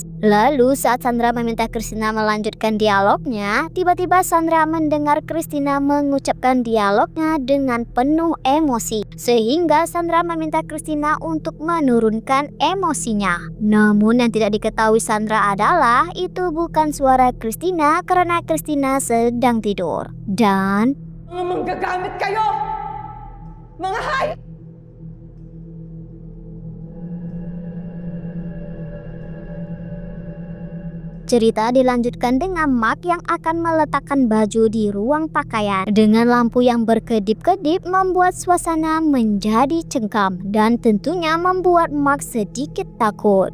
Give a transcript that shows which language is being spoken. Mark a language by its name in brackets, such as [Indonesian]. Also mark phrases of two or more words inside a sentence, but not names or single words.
[Indonesian] Lalu saat Sandra meminta Christina melanjutkan dialognya, tiba-tiba Sandra mendengar Christina mengucapkan dialognya dengan penuh emosi. Sehingga Sandra meminta Christina untuk menurunkan emosinya. Namun yang tidak diketahui Sandra adalah itu bukan suara Christina karena Christina sedang tidur. Dan... [Filipino] Mga manggagamit kayo! Mga hayop! [Indonesian] Cerita dilanjutkan dengan Mark yang akan meletakkan baju di ruang pakaian. Dengan lampu yang berkedip-kedip membuat suasana menjadi cengkam dan tentunya membuat Mark sedikit takut.